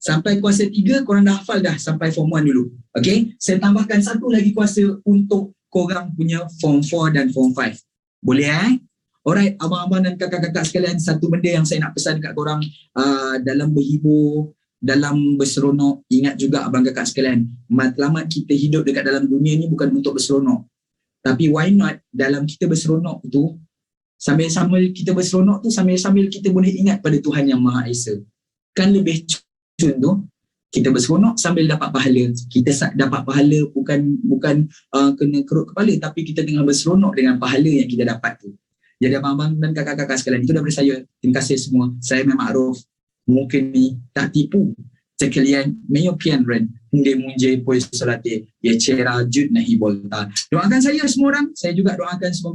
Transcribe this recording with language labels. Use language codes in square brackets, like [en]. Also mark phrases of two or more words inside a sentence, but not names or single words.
[ms] Sampai kuasa 3 korang dah hafal dah sampai form 1 dulu. Okay, saya tambahkan satu lagi kuasa untuk korang punya form 4 dan form 5. Boleh Alright, abang-abang dan kakak-kakak sekalian, satu benda yang saya nak pesan dekat korang dalam berhibur, dalam berseronok, ingat juga abang kakak sekalian, matlamat kita hidup dekat dalam dunia ni bukan untuk berseronok. Tapi [en] why not [ms] dalam kita berseronok tu, sambil-sambil kita berseronok tu, sambil-sambil kita boleh ingat pada Tuhan Yang Maha Esa. Kan lebih cun tu, kita berseronok sambil dapat pahala. Kita dapat pahala bukan kena kerut kepala, tapi kita tengah berseronok dengan pahala yang kita dapat tu. Jadi abang-abang dan kakak-kakak sekalian, itu daripada saya. Terima kasih semua. Saya Memang Arif. Mungkin ni tak tipu. Sekalian, meyopian ren. Hindi munjay po solate. Ya cera jud na hibolta. Doakan saya semua orang. Saya juga doakan semoga